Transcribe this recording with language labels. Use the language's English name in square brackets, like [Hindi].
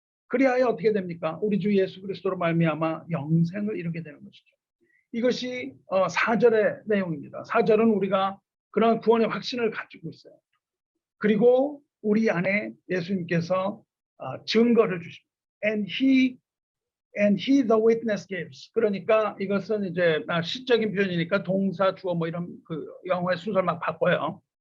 [Korean] 그리하여 어떻게 됩니까? 우리 주 예수 그리스도로 말미암아 영생을 이루게 되는 것이죠. 이것이 4절의 내용입니다. 4절은 우리가 그런 구원의 확신을 가지고 있어요. 그리고 우리 안에 예수님께서 증거를 주십니다. [English] And he the witness gives. [Korean] 그러니까 이것은 이제 시적인 표현이니까 동사, 주어 뭐 이런 그 영어의 순서를 막 바꿔요.